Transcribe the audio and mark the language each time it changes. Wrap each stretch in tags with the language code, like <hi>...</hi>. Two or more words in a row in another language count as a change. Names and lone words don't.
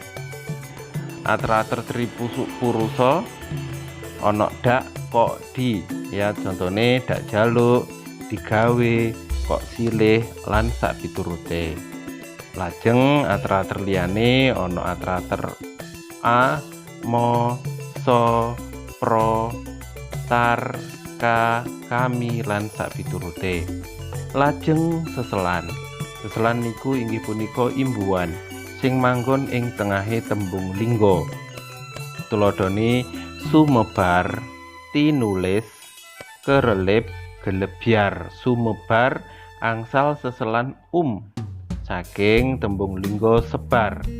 <jv>Ater-ater tripurusa ana dak, kok, di, ya contone dak jaluk, digawe, kok silih lan sapiturute. Lajeng ater-ater liyane ana ater-ater a, mo, so, pro, tar, ka, kami lan sapiturute. Lajeng seselan. Seselan niku inggih punika imbuhan sing manggon ing tengahe tembung lingga. Tuladhane sumebar, tinulis, kerelip, gelebyar, sumebar, angsal seselan saking tembung lingga sebar.</jv>